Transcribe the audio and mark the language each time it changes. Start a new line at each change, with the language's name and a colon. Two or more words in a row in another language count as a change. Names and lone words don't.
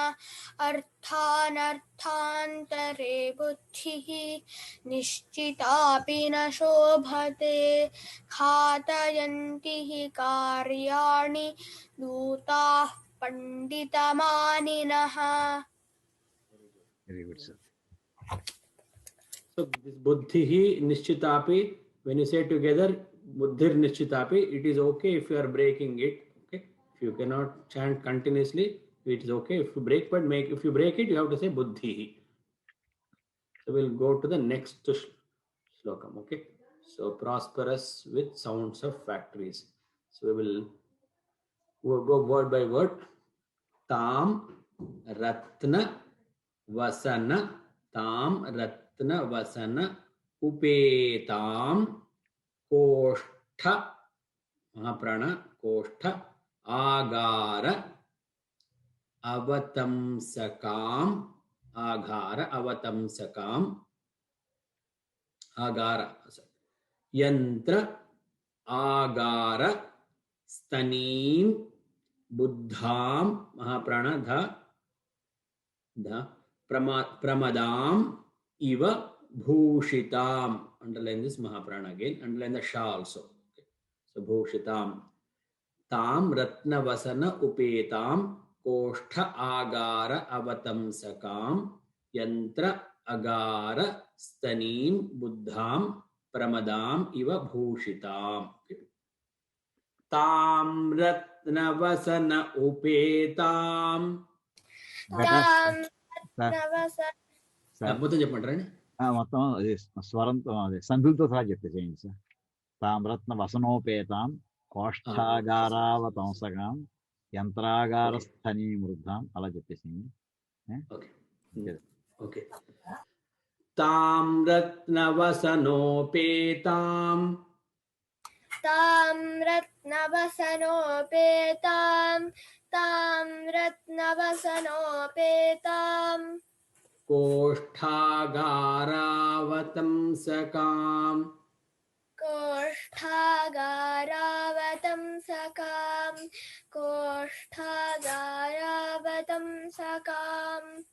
Sanskrit: अर्थानर्थान्तरे बुद्धिः निश्चितापि न शोभते घातयन्ति हि कार्याणि दूताः पण्डितमानिनः.
English: Very good, sir. So this
Sanskrit: बुद्धिः निश्चितापि,
English: when you say together
Sanskrit: बुद्धिर् निश्चितापि,
English: it is okay if you are breaking it. Okay, if you cannot chant continuously, it is okay if you break, but if you break it, you have to say buddhihi. So we'll go to the next slokam. Okay, so prosperous with sounds of factories. So we'll go word by word.
Sanskrit: ताम् रत्न वसन, ताम् रत्न वसन उपेताम् कोष्ठ महाप्राण कोष्ठ आगार अवतंसकाम आगार अवतंसकाम आगार यंत्र आगार स्तनीम बुद्धाम महाप्राण ध प्रमदाम इव भूषिताम.
English: Underline this Mahaprana again. Underline the Sha also. Okay. So Bhushitam.
Sanskrit: ताम् रत्न वसन उपेताम् कोष्ठ आगार अवतंसकाम् यन्त्र आगार स्तनीम् बुद्धाम् प्रमदाम् इव भूषिताम्.
English: Okay.
Sanskrit: ताम् रत्न वसन उपेताम्. तां रत्नवसनं
Telugu: మొత్తం చెప్పంటారండి. మొత్తం అది స్వరంతో అదే సంధులతో సహా చెప్తే చేయండి సార్.
Sanskrit: తామ్రత్న వసనోపేతాం కోష్ఠాగారావతంసగాం యంత్రాగార స్థనీ మృద్ధాం
Telugu: అలా చెప్పేసింది.
Sanskrit: ఓకే తామ్రత్నవసనోపేతాం ताम्रत्नवसनोपेतां कोष्ठागारावतंसकां कोष्ठागारावतंसकां